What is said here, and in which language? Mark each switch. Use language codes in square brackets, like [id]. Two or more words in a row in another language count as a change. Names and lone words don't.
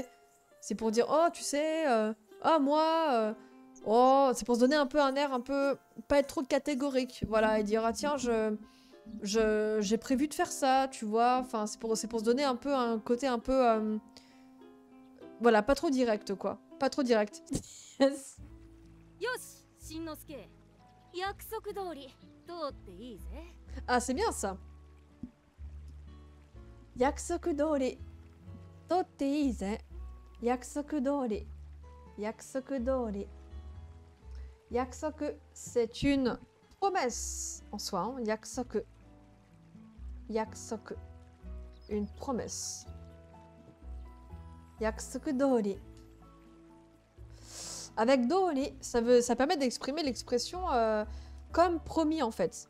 [fr] C'est pour dire, oh, tu sais, moi, oh, c'est pour se donner un peu un air un peu... Pas être trop catégorique, voilà, et dire, ah tiens, j'ai prévu de faire ça, tu vois. Enfin, c'est pour se donner un peu un côté un peu... Voilà, pas trop direct, quoi. Pas trop direct. [en] Yes. [ja] よし、しんのすけ。約束通り通っていいぜ。 [fr] Ah, c'est bien ça. [ja] 約束通り. 通っていいぜ. 約束通り。約束通り. Yakusoku, [fr] c'est une promesse en soi. Hein. [ja] 約束。約束. [fr] Une promesse. [ja] 約束通り. [fr] Avec dori, ça permet d'exprimer l'expression comme promis en fait.